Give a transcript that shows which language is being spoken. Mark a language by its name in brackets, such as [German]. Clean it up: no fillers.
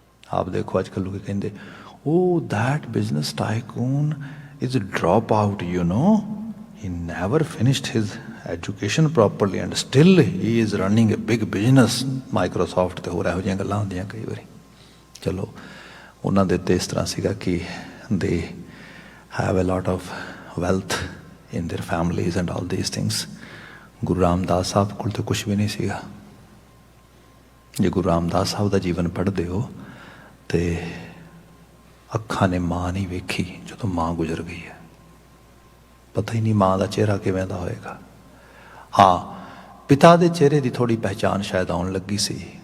[Punjabi] ਆਪ ਦੇਖੋ ਅੱਜ ਕੱਲ੍ਹ ਲੋਕ ਕਹਿੰਦੇ, ਉਹ [English] that business tycoon is drop out, you know, he never finished his education properly and still he is running a big business, [Punjabi] Microsoft ਤੇ ਹੋਰ ਇਹੋ ਜਿਹੀਆਂ ਗੱਲਾਂ ਹੁੰਦੀਆਂ ਕਈ ਵਾਰੀ। ਚਲੋ ਉਹਨਾਂ ਦੇ ਉੱਤੇ ਇਸ ਤਰ੍ਹਾਂ ਸੀਗਾ ਕਿ [English] they have a lot of wealth in their families and all these things। [Punjabi] Guru Ramdas Sahib ਕੋਲ ਤਾਂ ਕੁਛ ਵੀ ਨਹੀਂ ਸੀਗਾ। ਜੇ ਗੁਰੂ ਰਾਮਦਾਸ ਸਾਹਿਬ ਦਾ ਜੀਵਨ ਪੜ੍ਹਦੇ ਹੋ ਤੇ ਅੱਖਾਂ ਨੇ ਮਾਂ ਨਹੀਂ ਵੇਖੀ ਜਦੋਂ ਮਾਂ ਗੁਜ਼ਰ ਗਈ ਹੈ। ਪਤਾ ਹੀ ਨਹੀਂ ਮਾਂ ਦਾ ਚਿਹਰਾ ਕਿਵੇਂ ਦਾ ਹੋਏਗਾ। ਹਾਂ, ਪਿਤਾ ਦੇ ਚਿਹਰੇ ਦੀ ਥੋੜ੍ਹੀ ਪਹਿਚਾਣ ਸ਼ਾਇਦ ਆਉਣ ਲੱਗੀ ਸੀ।